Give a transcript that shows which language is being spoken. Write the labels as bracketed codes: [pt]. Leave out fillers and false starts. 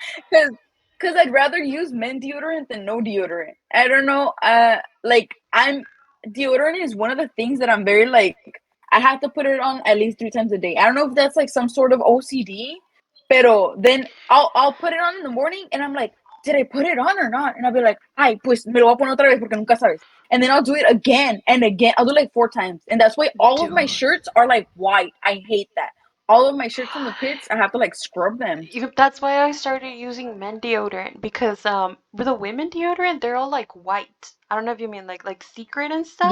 [en] because I'd rather use men deodorant than no deodorant. I don't know. Like I'm deodorant is one of the things that I'm very like. I have to put it on at least 3 times a day. I don't know if that's like some sort of OCD, pero then I'll put it on in the morning and I'm like, did I put it on or not? And I'll be like, [es] ay, pues me lo voy a poner otra vez porque nunca sabes. [en] And then I'll do it again and again. I'll do like 4 times, and that's why all of my Dude. shirts are like white. I hate that. All of my shirts from the pits, I have to like scrub them. That's why I started using men deodorant because with the women deodorant they're all like white. I don't know if you mean like secret and stuff,